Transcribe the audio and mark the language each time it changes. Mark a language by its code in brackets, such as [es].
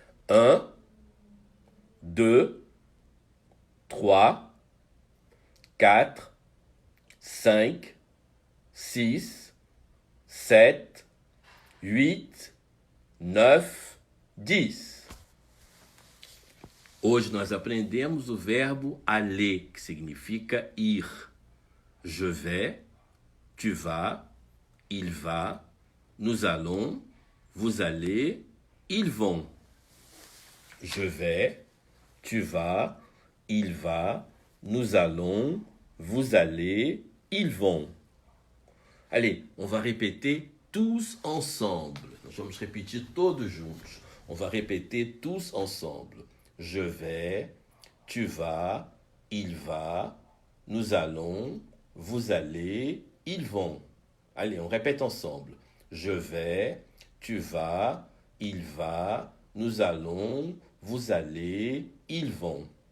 [pt] 1, 2, 3, 4, 5, 6, 7, 8, 9, 10. Hoje nós aprendemos o verbo aller, que significa ir. [fr] Je vais, tu vas, il va, nous allons, vous allez, ils vont. Je vais, tu vas, il va, nous allons, vous allez, ils vont. Allez, on va répéter tous ensemble. [pt] Nós vamos repetir todos juntos. [fr] On va répéter tous ensemble. Je vais, tu vas, il va, nous allons, vous allez, ils vont. Allez, on répète ensemble. Je vais, tu vas, il va, nous allons, vous allez, ils vont.